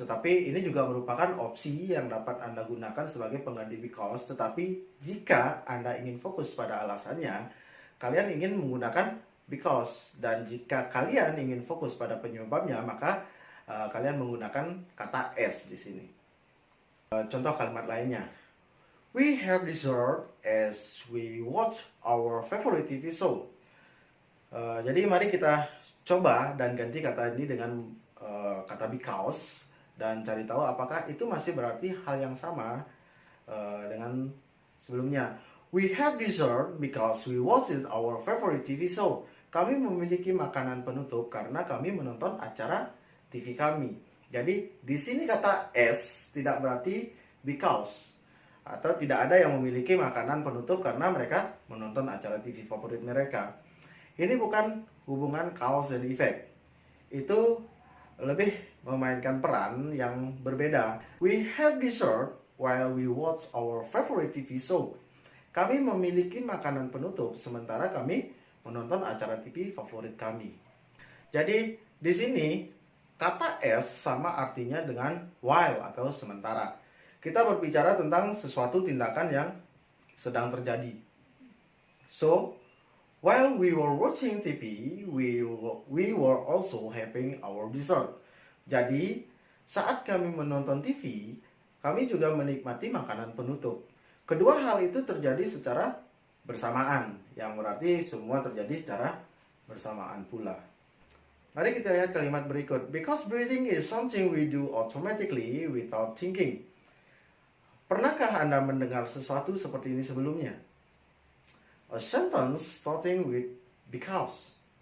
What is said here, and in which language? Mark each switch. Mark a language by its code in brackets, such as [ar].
[id] Tetapi ini juga merupakan opsi yang dapat Anda gunakan sebagai pengganti because. Tetapi jika Anda ingin fokus pada alasannya, kalian ingin menggunakan because. Dan jika kalian ingin fokus pada penyebabnya, maka kalian menggunakan kata as di sini. Contoh kalimat lainnya. [en] We have dessert as we watch our favorite TV show. [id] Jadi mari kita coba dan ganti kata ini dengan kata because dan cari tahu apakah itu masih berarti hal yang sama dengan sebelumnya. [en] We have dessert because we watched our favorite TV show. [id] Kami memiliki makanan penutup karena kami menonton acara TV kami. Jadi di sini kata as tidak berarti because atau tidak ada yang memiliki makanan penutup karena mereka menonton acara TV favorit mereka. Ini bukan hubungan cause and effect. Itu lebih memainkan peran yang berbeda. [en] We have dessert while we watch our favorite TV show. [id] Kami memiliki makanan penutup sementara kami menonton acara TV favorit kami. Jadi di sini kata as sama artinya dengan while atau sementara. Kita berbicara tentang sesuatu tindakan yang sedang terjadi. [en] So, while we were watching TV, we were also having our dessert. [id] Jadi, saat kami menonton TV, kami juga menikmati makanan penutup. Kedua hal itu terjadi secara bersamaan, yang berarti semua terjadi secara bersamaan pula. Mari kita lihat kalimat berikut. [en] Because breathing is something we do automatically without thinking. [id] Pernahkah Anda mendengar sesuatu seperti ini sebelumnya? [en] A sentence starting with because.